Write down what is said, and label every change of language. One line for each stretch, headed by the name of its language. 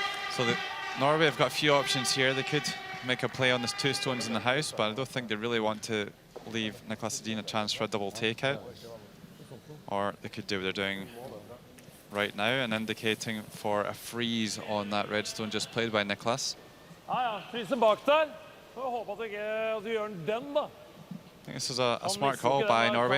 English: So Norway have got a few options here. They could make a play on the 2 stones in the house, but I don't think they really want to leave Niklas Edin a chance for a double takeout. Or they could do what they're doing right now and indicating for a freeze on that red stone just played by Niklas.
Norwegian: Ja, fryser bak der. Får håpe at du gjør den da.
English: I think this is a smart call by Norway.